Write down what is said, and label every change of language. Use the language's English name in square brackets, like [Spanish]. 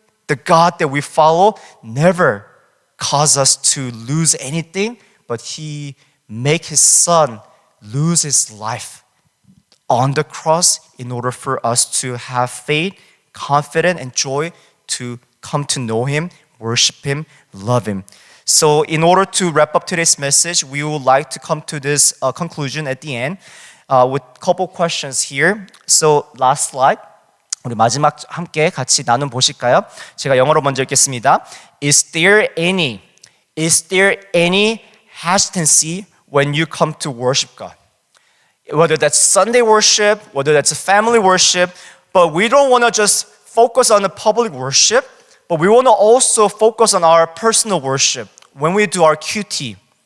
[English] the God that we follow never cause us to lose anything, but He make His Son lose His life on the cross in order for us to have faith, confident, and joy to come to know Him, worship Him, love Him. So in order to wrap up today's message, we would like to come to this conclusion at the end with a couple questions here. So last slide. [Korean] 우리 마지막 함께 같이 나눈 보실까요? 제가 영어로 먼저 읽겠습니다. [English] Is there any hesitancy when you come to worship God? Whether that's Sunday worship, whether that's family worship, but we don't want to just focus on the public worship, but we want to also focus on our personal worship when we do our QT.